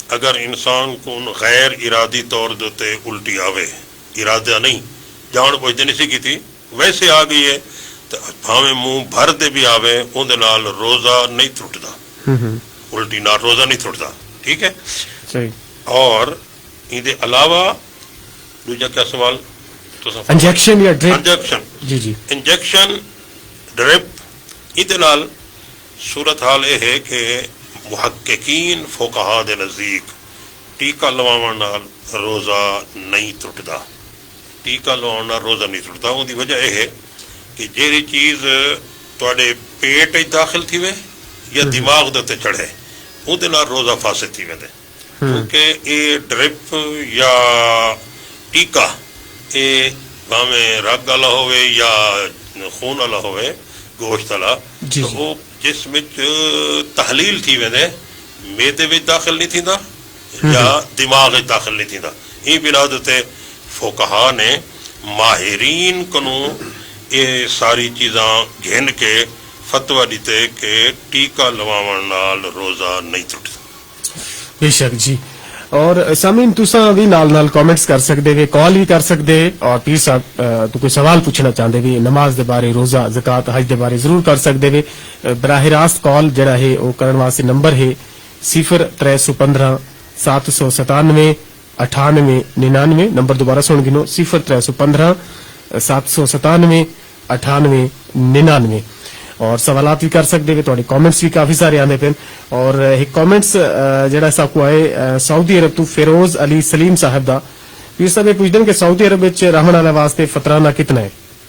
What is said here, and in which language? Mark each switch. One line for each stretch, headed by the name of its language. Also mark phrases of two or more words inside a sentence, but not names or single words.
Punjabi: ਅਗਰ ਇੰਸਾਨ ਕੋ ਗੈਰ ਇਰਾਦੀ ਤੌਰ ਦੇਤੇ ਉਲਟੀ ਆਵੇ ਇਰਾਦਾ ਨਹੀਂ ਜਾਨ ਬੁਝਤੇ ਨਹੀਂ ਸੀ ਕੀ ਥੀ ਵੈਸੇ ਆ ਗਈ ਹੈ ਤੋ ਭਾਵੇ ਮੂੰਹ ਭਰ ਦੇ ਭੀ ਆਵੇ ਉਨਕੇ ਨਾਲ ਰੋਜ਼ਾ ਨਹੀਂ ਟੁਟਦਾ, ਉਲਟੀ ਨਾਲ ਰੋਜ਼ਾ ਨਹੀਂ ਟੁਟਦਾ। ਠੀਕ ਹੈ सही। ਔਰ ਇਹਦੇ ਅਲਾਵਾ ਦੂਜਾ ਕਿਆ ਸਵਾਲ ਇੰਜੈਕਸ਼ਨ ਜਾਂ ਡ੍ਰਿਪ? ਇੰਜੈਕਸ਼ਨ ਜੀ ਇੰਜੈਕਸ਼ਨ ਡ੍ਰਿਪ, ਇਹਦੇ ਨਾਲ ਸੂਰਤ ਹਾਲ ਇਹ ਹੈ ਕਿ ਮੁਹੱਕਿਕੀਨ ਫੁਕਹਾ ਦੇ ਨਜ਼ਦੀਕ ਟੀਕਾ ਲਵਾਉਣ ਨਾਲ ਰੋਜ਼ਾ ਨਹੀਂ ਟੁੱਟਦਾ। ਟੀਕਾ ਲਵਾਉਣ ਨਾਲ ਰੋਜ਼ਾ ਨਹੀਂ ਟੁੱਟਦਾ। ਉਹਦੀ ਵਜ੍ਹਾ ਇਹ ਹੈ ਕਿ ਜਿਹੜੀ ਚੀਜ਼ ਤੁਹਾਡੇ ਪੇਟ ਵਿੱਚ ਦਾਖਲ ਥੀ ਵੇ ਜਾਂ ਦਿਮਾਗ ਦੇ ਉੱਤੇ ਚੜ੍ਹੇ, ਉਹਦੇ ਨਾਲ ਰੋਜ਼ਾ ਫਾਸਿਦ ਥੀ वेंदे। ਕਿਉਂਕਿ ਇਹ ਡ੍ਰਿਪ ਜਾਂ ਟੀਕਾ ਇਹ ਭਾਵੇਂ ਰੱਗ ਵਾਲਾ ਹੋਵੇ ਜਾਂ ਖੂਨ ਵਾਲਾ ਹੋਵੇ, ਗੋਸ਼ਤ ਵਾਲਾ, ਤਾਂ ਉਹ ਜਿਸ ਵਿੱਚ ਤਹਲੀਲ ਥी ਵੇਂਦੇ, ਮੇਦੇ ਵਿੱਚ ਦਾਖਲ ਨਹੀਂ ਥींदा ਜਾਂ ਦਿਮਾਗ ਵਿੱਚ ਦਾਖਲ ਨਹੀਂ ਥींदा। ਇਹ ਬਿਨਾ ਦੇ ਉੱਤੇ ਫੁਕਹਾ ਨੇ ਮਾਹਿਰੀਨ ਕੋਲੋਂ ਇਹ ਸਾਰੀ ਚੀਜ਼ਾਂ ਘਿਨ ਕੇ ਫਤਵਾ ਦਿੱਤੇ ਕਿ ਟੀਕਾ ਲਵਾਉਣ ਨਾਲ ਰੋਜ਼ਾ ਨਹੀਂ ਟੁੱਟਦਾ। ਬੇਸ਼ੱਕ ਜੀ। ਔਰ ਸਾਮੀਨ ਤੁਸੀਂ ਵੀ ਨਾਲ ਕਮੈਂਟਸ ਕਰ ਸਕਦੇ ਵੇ, ਕਾਲ ਵੀ ਕਰ ਸਕਦੇ, ਔਰ ਪੀਰ ਸਾਹਿਬ ਤੋਂ ਕੋਈ ਸਵਾਲ ਪੁੱਛਣਾ ਚਾਹੁੰਦੇ ਵੀ ਨਮਾਜ਼ ਦੇ ਬਾਰੇ, ਰੋਜ਼ਾ, ਜ਼ਕਾਤ, ਹਜ ਦੇ ਬਾਰੇ ਜ਼ਰੂਰ ਕਰ ਸਕਦੇ ਵੇ। ਬਰਾਹ ਰਾست ਕਾਲ ਜਿਹੜਾ ਹੈ ਉਹ ਕਰਨ ਵਾਸਤੇ ਨੰਬਰ ਹੈ 0315 797 9899। ਨੰਬਰ ਦੁਬਾਰਾ ਸੁਣ ਗਿਨੋ 0315 797 9899।
Urdu: اور سوالات بھی کر سکتے ہیں،
Punjabi: تھوڑے کامنٹس بھی کافی سارے آنے پہ، اور ایک کامنٹس جڑا سا کو آئے سعودی عرب تو فیروز علی سلیم صاحب دا پیر صاحب پوچھ دیں کہ سعودی عرب وچ رہن والے واسطے فطرانہ کتنا ہے؟